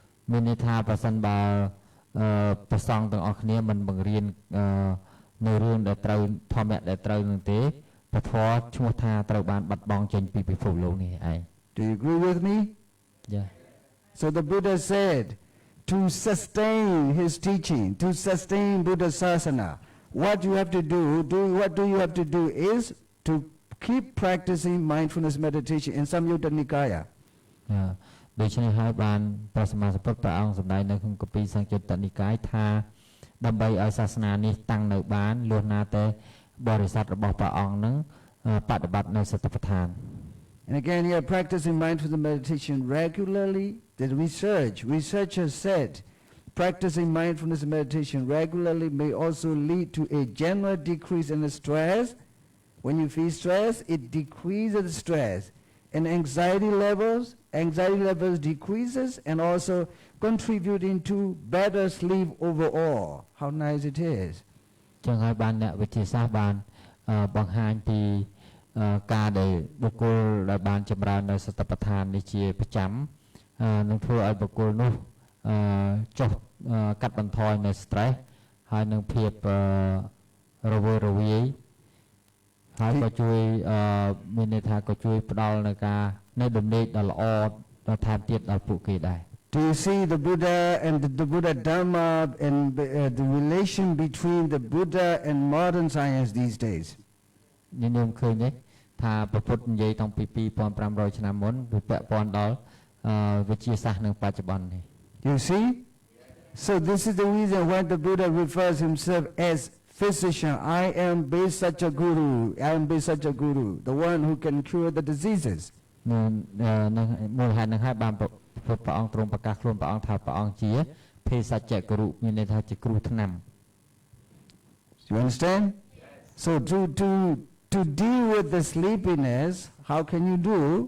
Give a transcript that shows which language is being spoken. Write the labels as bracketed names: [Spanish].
[Khmer] មានន័យថាប្រសិនបើព្រះសង្ឃទាំងអស់គ្នាមិនបង្រៀននៅរឿងដែលត្រូវធម្មៈដែលត្រូវនឹងទេព្រះធម៌ឈ្មោះថាត្រូវបានបាត់បង់ចេញពីពិភពលោកនេះឯង [English] Do you agree with me? Yeah. So the Buddha said to sustain his teaching, to sustain Buddha Sasana, what you have to do is to keep practicing mindfulness meditation in Samyutta Nikaya. [Khmer] ដូច្នេះហើយបានព្រះសម្មាសម្ពុទ្ធព្រះអង្គសម្ដែងនៅក្នុងគម្ពីរសង្យុត្តនិកាយថាដើម្បីឲ្យសាសនានេះតាំងនៅបានលុះណាតែបរិស័ទរបស់ព្រះអង្គនឹងបដិបត្តិនៅសតិប្បដ្ឋាន [English] And again here practicing mindfulness meditation regularly. The researchers said practicing mindfulness meditation regularly may also lead to a general decrease in the stress. When you feel stress, it decreases the stress. And anxiety levels decreases and also contributing to better sleep overall. How nice it is. [Khmer] ចឹងហើយបានអ្នកវិទ្យាសាស្ត្របានបង្ហាញពីការដែលបុគ្គលដែលបានចម្រើននៅសតិប្បដ្ឋាននេះជាប្រចាំនឹងធ្វើឲ្យបុគ្គលនោះចុះកាត់បន្ថយនៅ stress ហើយនឹងភាពរវើរវាយហើយក៏ជួយមានន័យថាក៏ជួយផ្ដល់នៅការនៅដំណេកដ៏ល្អដល់ថែមទៀតដល់ពួកគេដែរ [English] Do you see the Buddha and the Buddha Dhamma and the relation between the Buddha and modern science these days? [Khmer] ញោមឃើញទេថាព្រះពុទ្ធនិយាយតាំងពី2500ឆ្នាំមុនវាពាក់ព័ន្ធដល់វិទ្យាសាស្ត្រនៅបច្ចុប្បន្ននេះ [English] You see? So this is the reason why the Buddha refers himself as physician. I am Besacha Guru. I am Besacha Guru, the one who can cure the diseases. [Khmer] មូលហេតុនឹងហើយបានព្រះអង្គទ្រង់ប្រកាសខ្លួនព្រះអង្គថាព្រះអង្គជាភេសជ្ជៈគរុមានន័យថាជាគ្រូថ្នាំ [English] You understand? So to deal with the sleepiness, how can you do?